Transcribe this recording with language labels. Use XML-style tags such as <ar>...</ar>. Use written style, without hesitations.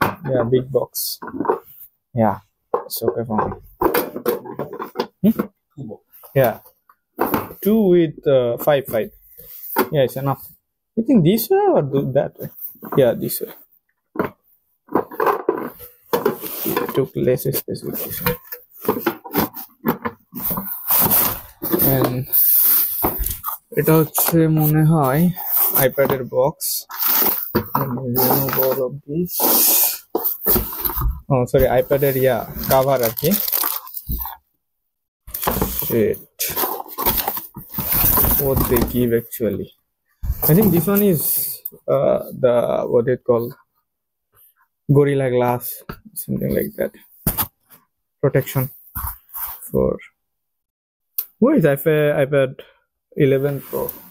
<en>Yeah, big box. Yeah, it's okay for me. Yeah, 2 with 5. Yeah, it's enough. You think this way or do that way? Yeah, this way. It took less specification.</en> <bn>And এটা হচ্ছে মনে হয় আইপ্যাডের box.</bn> <en>Remove all of this. Oh, sorry,</en> <bn>আইপ্যাডের cover আর কি।</bn> <en>Shit. What they give actually. I think this one is the what they call Gorilla Glass, something like that. Protection for. Where is iPad 11 Pro?</en>